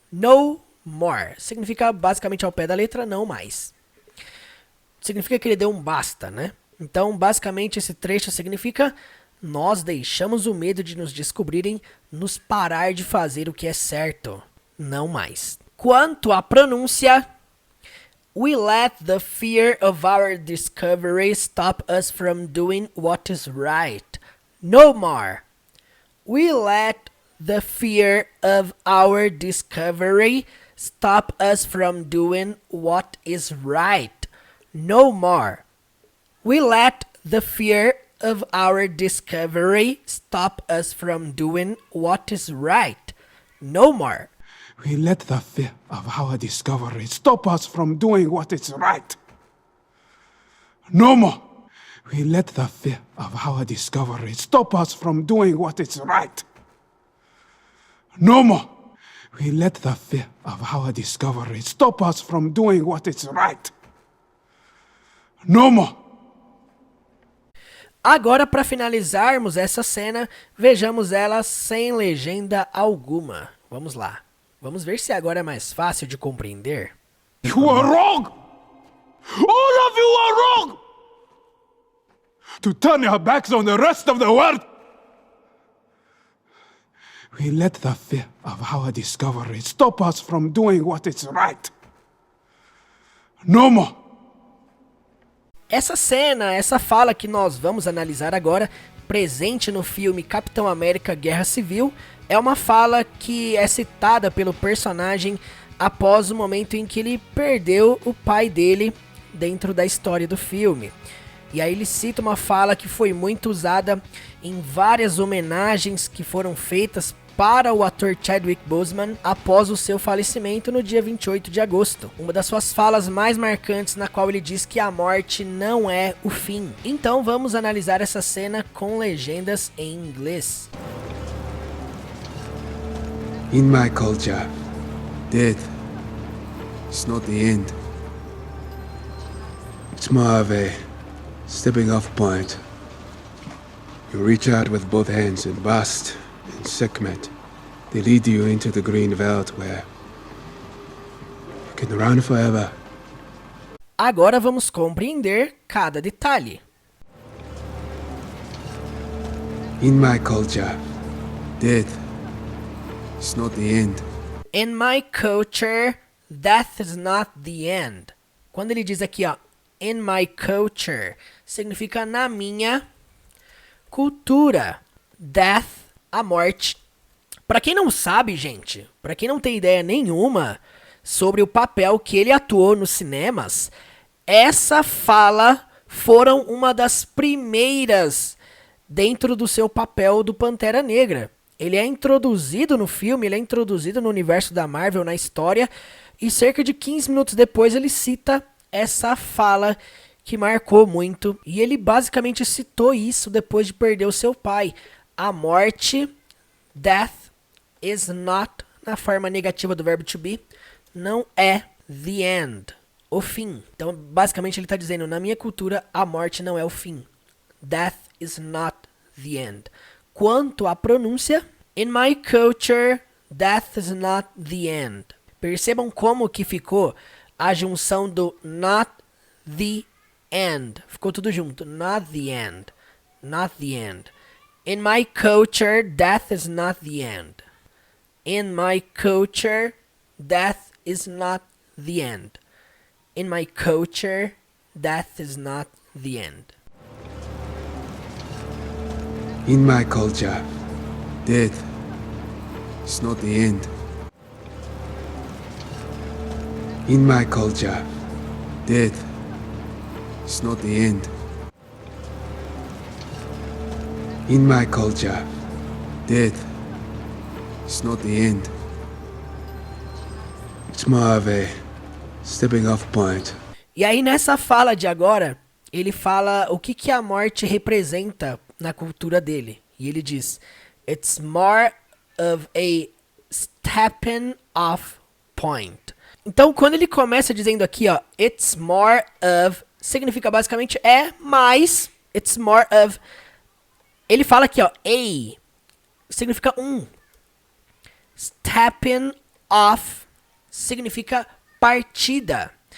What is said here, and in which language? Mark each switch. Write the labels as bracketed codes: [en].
[en] No more. [pt] Significa basicamente ao pé da letra, não mais. Significa que ele deu um basta, né? Então, basicamente, esse trecho significa nós deixamos o medo de nos descobrirem, nos parar de fazer o que é certo, não mais. Quanto à pronúncia, [en] we let the fear of our discovery stop us from doing what is right. No more. We let the fear of our discovery stop us from doing what is right. No more. We let the fear of our discovery stop us from doing what is right. No more. We let the fear of our discovery stop us from doing what is right. No more. We let the fear of our discovery stop us from doing what is right. No more. We let the fear of our discovery stop us from doing what is right. No more. [pt] Agora, para finalizarmos essa cena, vejamos ela sem legenda alguma. Vamos lá. Vamos ver se agora é mais fácil de compreender. [en] You are wrong! All of you are wrong! To turn your backs on the rest of the world! We let the fear of our discovery stop us from doing what is right. No more. [pt] Essa cena, essa fala que nós vamos analisar agora, presente no filme Capitão América Guerra Civil, é uma fala que é citada pelo personagem após o momento em que ele perdeu o pai dele dentro da história do filme. E aí ele cita uma fala que foi muito usada em várias homenagens que foram feitas para o ator Chadwick Boseman após o seu falecimento no dia 28 de agosto. Uma das suas falas mais marcantes, na qual ele diz que a morte não é o fim. Então vamos analisar essa cena com legendas em inglês. [en] In my culture, death is not the end. It's more of a stepping off point. You reach out with both hands and bust and Sekhmet. They lead you into the green veldt where you can run forever. [pt] Agora vamos compreender cada detalhe. [en] In my culture, death is not the end. In my culture, death is not the end. [pt] Quando ele diz aqui, ó, [en] in my culture, [pt] significa na minha cultura. [en] Death, [pt] a morte. Para quem não sabe, gente, para quem não tem ideia nenhuma sobre o papel que ele atuou nos cinemas, essa fala foram uma das primeiras dentro do seu papel do Pantera Negra. Ele é introduzido no filme, ele é introduzido no universo da Marvel, na história, e cerca de 15 minutos depois ele cita essa fala que marcou muito. E ele basicamente citou isso depois de perder o seu pai. A morte, [en] death, is not, [pt] na forma negativa do verbo to be, não é [en] the end, [pt] o fim. Então, basicamente, ele está dizendo, na minha cultura, a morte não é o fim. [en] Death is not the end. Quanto à pronúncia, in my culture, death is not the end. [pt] Percebam como que ficou a junção do [en] not the end. [pt] Ficou tudo junto. [en] Not the end. Not the end. In my culture, death is not the end. In my culture, death is not the end. In my culture, death is not the end. In my culture, death is not the end. In my culture, death is not the end. In my culture, death is not the end. It's more of a stepping off point. [pt] E aí nessa fala de agora, ele fala o que a morte representa na cultura dele. E ele diz, [en] it's more of a stepping off point. [pt] Então, quando ele começa dizendo aqui, ó, [en] it's more of, [pt] significa basicamente é mais, [en] it's more of, [pt] ele fala aqui, ó, a, significa um. [en] Stepping off [pt] significa partida.